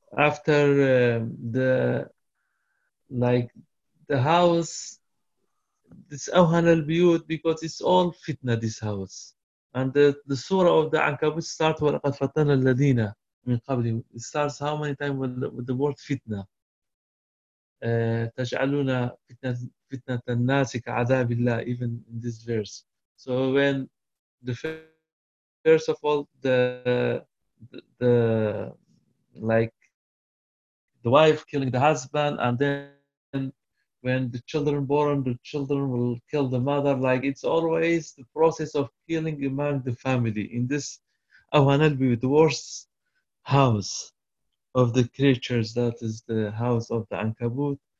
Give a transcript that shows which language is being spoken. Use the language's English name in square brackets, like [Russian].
[English] After the house, this awhan al-biyut, because it's all fitna, this house. And the surah of the Ankabut starts [Arabic] وَلَقَدْ فَتَّنَا الَّذِينَ مِنْ قَبْلِهِمْ. [English] It starts how many times with the word fitna. [Arabic] تَجْعَلُونَ فِتْنَةَ النَّاسِ كَعَذَابِ اللَّهِ, [English] even in this verse. So when the first of all, the wife killing the husband, and then when the children born, the children will kill the mother. Like it's always the process of killing among the family in this awhan al-biyut, the worst house of the creatures, that is the house of the Ankabut.